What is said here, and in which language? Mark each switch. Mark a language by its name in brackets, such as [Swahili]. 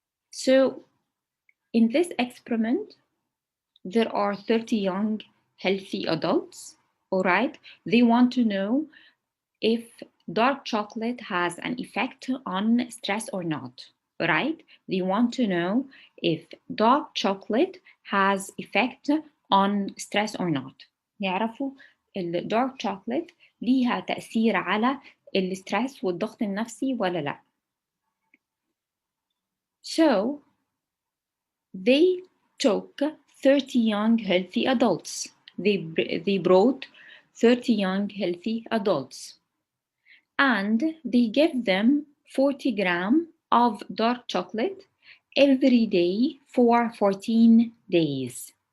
[English] So in this experiment, there are 30 young healthy adults, all right? They want to know if dark chocolate has an effect on stress or not, right? They want to know if dark chocolate has effect on stress or not. [Arabic] يعرفوا الدارك chocolate ليها تأثير على الستريس والضغط النفسي ولا لا. [English] So they took 30 young healthy adults. They brought 30 young healthy adults and they give them 40 grams of dark chocolate every day for 14 days.